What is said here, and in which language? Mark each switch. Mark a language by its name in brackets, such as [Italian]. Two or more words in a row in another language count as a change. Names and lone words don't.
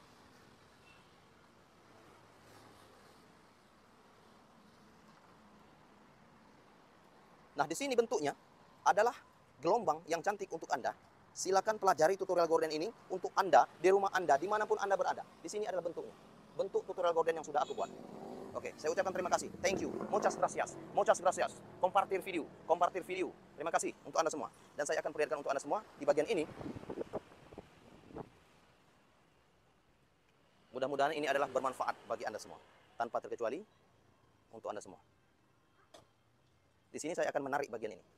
[Indonesian] Nah, di sini bentuknya adalah gelombang yang cantik untuk Anda. Silakan pelajari tutorial gorden ini untuk Anda, di rumah Anda, dimanapun Anda berada. Di sini adalah bentuknya. Bentuk tutorial gorden yang sudah aku buat. Oke, saya ucapkan terima kasih. [English] Thank you. [Spanish] Muchas gracias. Muchas gracias. Kompartir video. Kompartir video. [Indonesian] Terima kasih untuk Anda semua. Dan saya akan perlihatkan untuk Anda semua di bagian ini. Mudah-mudahan ini adalah bermanfaat bagi Anda semua. Tanpa terkecuali untuk Anda semua. Di sini saya akan menarik bagian ini.